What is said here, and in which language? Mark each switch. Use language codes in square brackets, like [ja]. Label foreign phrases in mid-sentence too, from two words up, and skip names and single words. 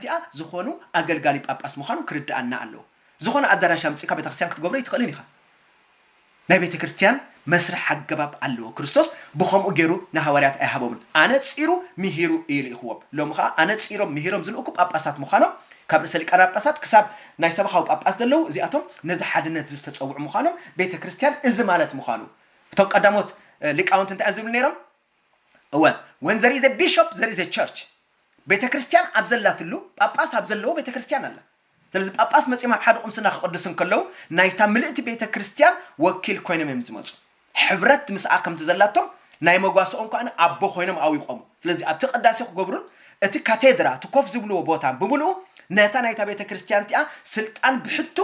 [ti] ቲአ ዝኾኑ አገልጋሊ ጳጳስ ምዃኑ ክርዳአና አለው ዝኾነ አዳራሽ አምጽካ ቤተ ክርስቲያን ክትገብሮ ይትኸልን ይኻ ናይ ቤተ ክርስቲያን መስርሕ አገባብ አለው ክርስቶስ ብኸምኡ ገይሩ ንሐዋርያት አይሃቦምን አነጽሩ ምሂሩ ኢልይኽዎም ሎምኻ አነጽሮም ምሂሮም ዝልኡኩ ጳጳሳት ምዃኖም ካብ ርእሰ ሊቃነ ጳጳሳት ክሳብ ናይ ሰብኻዊ ጳጳስ ዘለው እዚኣቶም ነዚ ሓድነት ዝተጸውዑ ምዃኖም ቤተ ክርስቲያን እዚ ማለት ምዃኑ እቶም ቀዳሞት ሊቃውንት እንታይ ዝብሉ ነይሮም [en] when there is a bishop there is a church [ti] ቤተ ክርስቲያን አብዘላትሉ ጳጳስ አብዘለው ቤተ ክርስቲያን አለ ስለዚህ ጳጳስ መጽም ኣብ ሓደ ቁምስና ክቅድስን ከለው ናይታ ምልእቲ ቤተ ክርስቲያን ወኪል ኮይኖም ዝመጹ ሕብረት ምስኣ ከም ተዘላቶም ናይ መጓሶኦም ካን አቦ ኮይኖም አው ይቆሙ ስለዚህ ኣብቲ ቅዳሴ ክገብሩን እቲ ካቴድራ ትኮፍ ዝብልዎ ቦታ ብምሉኡ ነታ ናይታ ቤተ ክርስቲያን ቲአ ስልጣን ብሕቱ